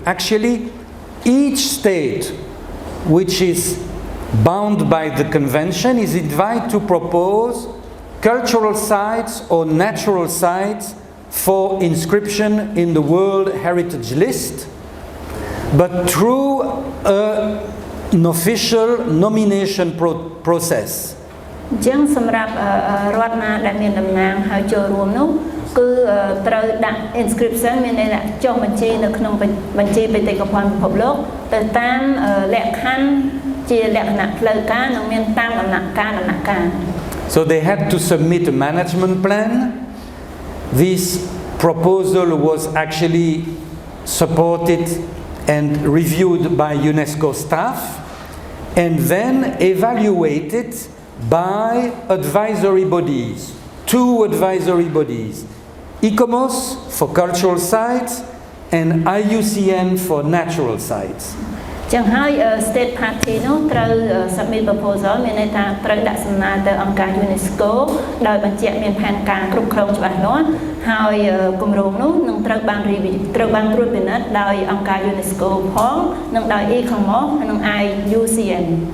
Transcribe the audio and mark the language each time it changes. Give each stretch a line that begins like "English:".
English: Actually, each state which is bound by the convention is invited to propose cultural sites or natural sites for inscription in the World Heritage List, but through an official nomination process.
Khmer: អញ្ចឹងសម្រាប់រដ្ឋណាដែលមានតំណែងហើយចូលរួមនោះគឺត្រូវដាក់ inscription មានន័យថាចុះបញ្ជីនៅក្នុងបញ្ជីបេតិកភណ្ឌពិភពលោកទៅតាមលក្ខខណ្ឌជាលក្ខណៈផ្លូវការនិងមានតាមដំណាក់កាល
English: So they had to submit a management plan. This proposal was actually supported and reviewed by UNESCO staff and then evaluated by advisory bodies, 2 advisory bodies, ICOMOS for cultural sites and IUCN for natural sites.
Khmer: ចឹងហើយ
English: state party
Khmer: នោះត្រូវ
English: submit proposal
Khmer: មានន័យថាត្រូវដាក់សំណើទៅអង្គការ UNESCO ដោយបញ្ជាក់មានផែនការគ្រប់គ្រងច្បាស់លាស់ហើយគម្រោងនោះនឹងត្រូវបាន review ត្រូវបានត្រួតពិនិត្យដោយអង្គការ UNESCO ផងនិងដោយ ICOMOS និង IUCN.